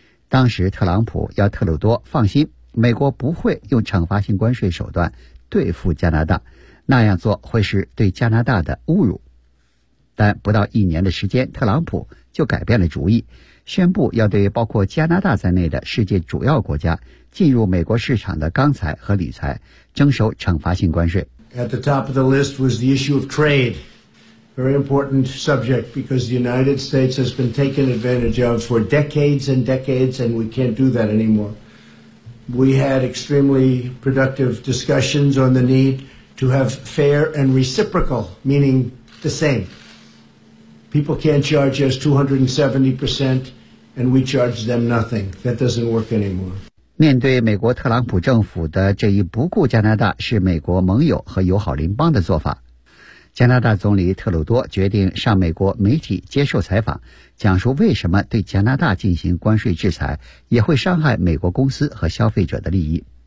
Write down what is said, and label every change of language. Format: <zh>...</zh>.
<zh>当时特朗普要特鲁多放心，美国不会用惩罚性关税手段对付加拿大，那样做会是对加拿大的侮辱。但不到一年的时间，特朗普就改变了主意，宣布要对包括加拿大在内的世界主要国家进入美国市场的钢材和铝材征收惩罚性关税。</zh> <en>At the top of the list was the issue of trade, very important subject because the United States has been taken advantage of for decades and decades, and we can't do that anymore. We had extremely productive discussions on the need to have fair and reciprocal, meaning the same. People can't charge us 270%, and we charge them nothing. That doesn't work anymore.</en> <zh>面对美国特朗普政府的这一不顾加拿大是美国盟友和友好邻邦的做法，加拿大总理特鲁多决定上美国媒体接受采访，讲述为什么对加拿大进行关税制裁也会伤害美国公司和消费者的利益。</zh>